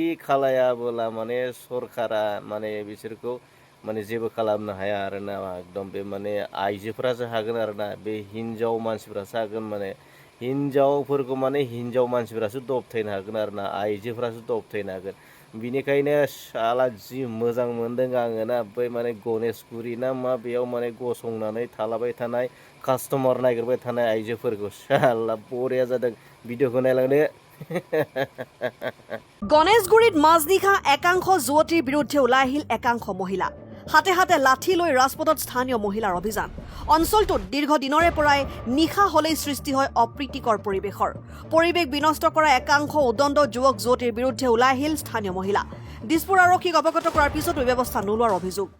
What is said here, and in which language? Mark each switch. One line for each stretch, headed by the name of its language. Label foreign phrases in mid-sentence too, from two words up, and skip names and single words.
Bodo: खालायाबोला माने सरकारा माने बिसोरखौ माने जेबो खालामनो हाया आरोना एकदम बे माने आइजोफोरासो हागोन आरोना बे हिन्जाव मानसिफ्रासो हागोन माने हिन्जावफोरखौ माने हिन्जाव मानसिफोरासो दबथायनो हागोन आरोना आइजोफ्रासो दबथायनो हागोन बिनिखायनो साला जि मोजां मोनदों आङो ना बै माने गणेशगुरि ना मा बेयाव माने गसंनानै थालाबाय थानाय कास्टमार नागिरबाय थानाय आइजोफोरखौ साला बरिया जादों भिडिअखौ नायलांदो
Assamese: গণেশগুৰিত মাজনিশা একাংশ যুৱতীৰ বিৰুদ্ধে ওলাই আহিল একাংশ মহিলা হাতে হাতে লাঠি লৈ ৰাজপথত স্থানীয় মহিলাৰ অভিযান অঞ্চলটোত দীৰ্ঘদিনৰে পৰাই নিশা হলেই সৃষ্টি হয় অপ্ৰীতিকৰ পৰিৱেশ বিনষ্ট কৰা একাংশ উদণ্ড যুৱক যুৱতীৰ বিৰুদ্ধে ওলাই আহিল স্থানীয় মহিলা দিছপুৰ আৰক্ষীক অৱগত কৰাৰ পিছতো ব্যৱস্থা নোলোৱাৰ অভিযোগ